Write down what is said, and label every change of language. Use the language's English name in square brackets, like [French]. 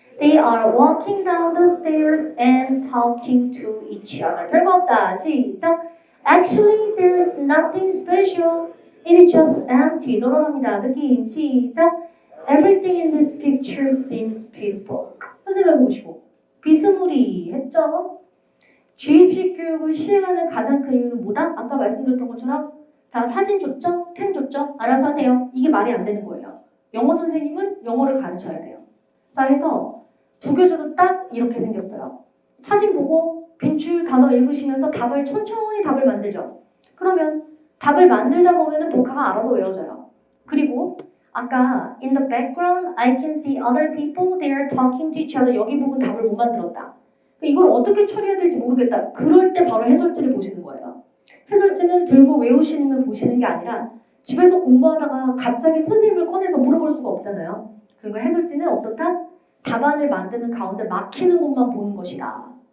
[English] They are walking down the stairs and talking to each other. [Korean] 별거 없다. 시작. [English] Actually, there's nothing special. It is just empty. [Korean] 널널합니다. 느낌. 시작. [English] Everything in this picture seems peaceful. [Korean] 선생님 보시고 비스무리했죠? 주입식 교육을 시행하는 가장 큰 이유는 뭐다? 아까 말씀드렸던 것처럼 자, 사진 줬죠? 템 줬죠? 알아서 하세요. 이게 말이 안 되는 거예요. 영어 선생님은 영어를 가르쳐야 돼요. 자, 해서 두 교재도 딱 이렇게 생겼어요. 사진 보고 빈줄 단어 읽으시면서 답을 천천히 답을 만들죠. 그러면 답을 만들다 보면은 복화가 알아서 외워져요. 그리고 아까 [English] in the background I can see other people they are talking to each other [Korean] 여기 부분 답을 못 만들었다. 이걸 어떻게 처리해야 될지 모르겠다. 그럴 때 바로 해설지를 보시는 거예요. 해설지는 들고 외우시면 보시는 게 아니라 집에서 공부하다가 갑자기 선생님을 꺼내서 물어볼 수가 없잖아요. 그리고 해설지는 어떻다? 답안을 만드는 가운데 막히는 곳만 보는 것이다.